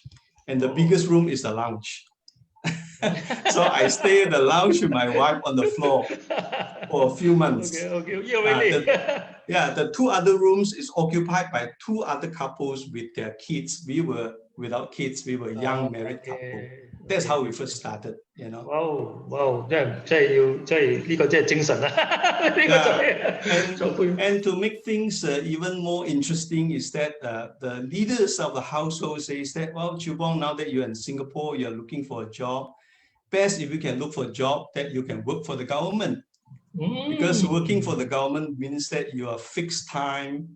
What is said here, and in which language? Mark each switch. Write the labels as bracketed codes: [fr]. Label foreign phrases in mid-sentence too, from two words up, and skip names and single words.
[en] And the biggest room is the lounge. So I stay in the lounge with my wife on the floor for a few months. The two other rooms is occupied by two other couples with their kids. We were without kids. We were a young married couple. That's how we first started, you know. [yue] Wow, 真係呢個真係精神啊！ [en] And to make things even more interesting is that the leaders of the household says that, well, Chiew Bong, now that you're in Singapore, you're looking for a job. Best if you can look for a job that you can work for the government. Because working for the government means that you are fixed time.